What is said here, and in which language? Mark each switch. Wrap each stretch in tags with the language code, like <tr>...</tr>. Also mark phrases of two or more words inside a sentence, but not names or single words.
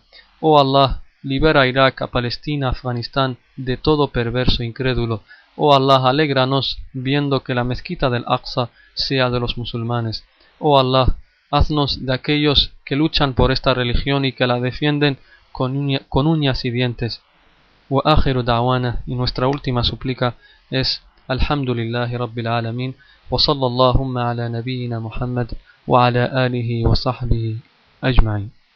<es>Oh Allah, libera a Irak, a Palestina, a Afganistán de todo perverso incrédulo. Oh Allah, alégranos viendo que la mezquita del Aqsa sea de los musulmanes. Oh Allah, haznos de aquellos que luchan por esta religión y que la defienden con uñas y dientes.</es> <ar>وآخر دعوانا,</ar> <es>y nuestra última súplica es</es> <ar>الحمد لله رب العالمين، وصلى الله على نبينا محمد وعلى آله وصحبه أجمعين.</ar>